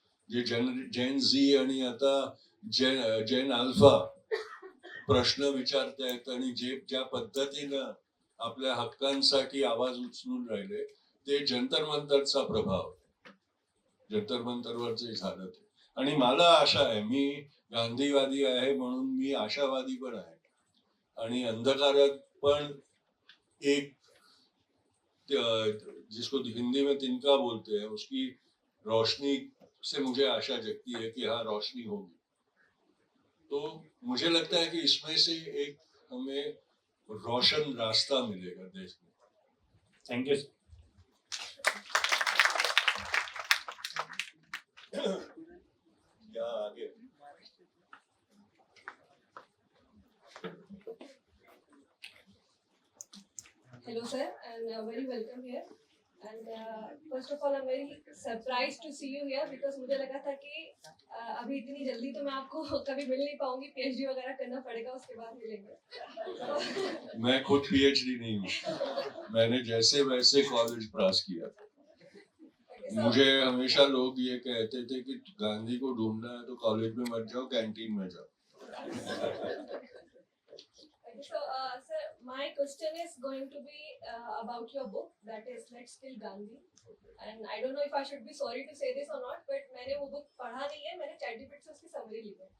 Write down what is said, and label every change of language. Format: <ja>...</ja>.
<mr>जे जैन झी आणि आता जैन अल्फा प्रश्न विचारतायत आणि ज्या पद्धतीनं आपल्या हक्कांसाठी आवाज उचलून राहिले, ते जंतर मंतरचा प्रभाव, जंतर मंतरवर जे झालं ते. आणि मला आशा आहे, मी गांधीवादी आहे म्हणून मी आशावादी पण आहे. आणि अंधकारात पण एक</mr> <hi>जिसको हिंदी में तिनका बोलते हैं, उसकी रोशनी से मुझे आशा जगती है कि हाँ रोशनी होगी. तो मुझे लगता है कि इसमें से एक हमें रोशन रास्ता मिलेगा देश में.</hi> <en>Thank you.</en> <hi>या आगे</hi> <en>Hello, sir, and very welcome here. And first of all, I'm very surprised to see you here because</en> <hi>मुझे लगा था कि अभी इतनी जल्दी तो मैं आपको कभी मिल नहीं पाऊंगी. PhD वगैरह करना पड़ेगा, उसके बाद मिलेंगे. मैं खुद PhD नहीं हूँ. मैंने जैसे वैसे कॉलेज पास किया. मुझे हमेशा लोग ये कहते थे कि गांधी को ढूंढना है तो कॉलेज में मत जाओ, कैंटीन में जाओ.</hi> <en>So, sir, my question is going to be about your book, that is Let's Kill Gandhi. And I don't know if I should be sorry to say this or not, but</en> <hi>मैंने वो book पढ़ा नहीं है, मैंने ChatGPT से उसकी summary ली है.</hi>